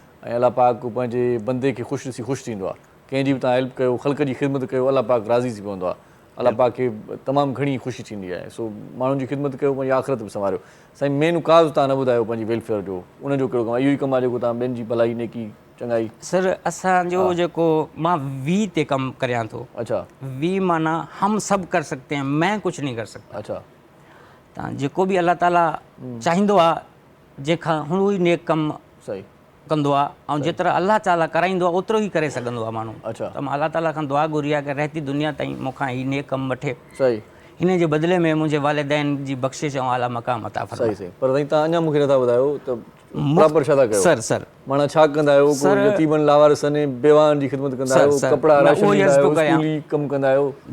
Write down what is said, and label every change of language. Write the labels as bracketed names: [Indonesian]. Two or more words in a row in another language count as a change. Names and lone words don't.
[Sindhi] ऐं अलाह पाक पंहिंजे बंदे खे ख़ुशि ॾिसी ख़ुशि थींदो आहे। कंहिंजी बि तव्हां हेल्प कयो, ख़ल्क़ जी ख़िदमत कयो, अलाह पाक राज़ी थी पवंदो आहे। अलाह पाक खे तमामु घणी ख़ुशी थींदी आहे। सो माण्हुनि जी ख़िदमत कयो, पंहिंजी आख़िरत बि संभालियो। साईं [English] main cause [Sindhi] तव्हां न ॿुधायो पंहिंजी वेलफेयर जो, उनजो कहिड़ो कमु आहे? इहो ई कमु आहे जेको तव्हां ॿियनि जी भलाई नेकी चङाई? सर असांजो जेको मां वी ते कमु करियां थो। अच्छा [Urdu] وی مانا ہم سب کر سکتے ہیں، میں کچھ نہیں کر سکتا. [Sindhi] अच्छा त जेको बि अल्लाह ताला चाहींदो आहे जंहिंखां हुन ई नेक कमु सही कंदो आहे, ऐं जेतिरा अल्लाह ताला कराईंदो आहे ओतिरो ई करे सघंदो आहे माण्हू। अच्छा त मां अल्लाह ताला खां दुआ घुरी आहे कि रहती दुनिया ताईं मूंखां ही नेक कमु वठे, सही हिन जे बदिले में मुंहिंजे वालिदैन जी बख़्शिश ऐं आला मक़ाम अता फरमाए। सही सही। पर साईं तव्हां अञा मूंखे नथा ॿुधायो त प्रॉपर छा था कयो? सर माना छा कंदा आहियो? को यतीमनि लावारिसनि बेवाहनि जी ख़िदमत कंदा आहियो? कपिड़ा राशन ॾींदा आहियो? स्कूली कमु कंदा आहियो?